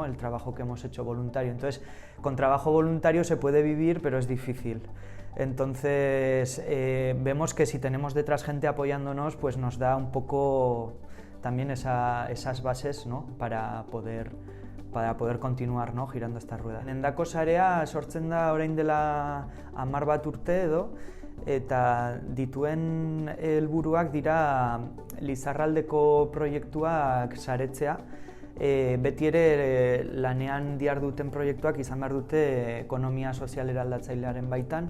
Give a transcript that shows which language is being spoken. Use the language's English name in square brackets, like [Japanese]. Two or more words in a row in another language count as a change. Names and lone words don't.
[Spanish] El trabajo que hemos hecho voluntario. Entonces, con trabajo voluntario se puede vivir, pero es difícil. Entonces, vemos que si tenemos detrás gente apoyándonos, pues nos da un poco también esas bases, ¿no? para poder continuar, ¿no? girando esta rueda. [Basque] Dendako sarea sortzen da orain dela 10 bat urte edo, eta dituen helburuak dira Lizarraldeko proiektuak saretzea. Beti ere lanean diharduten proiektuak izan behar dute ekonomia sozial eraldatzailearen baitan.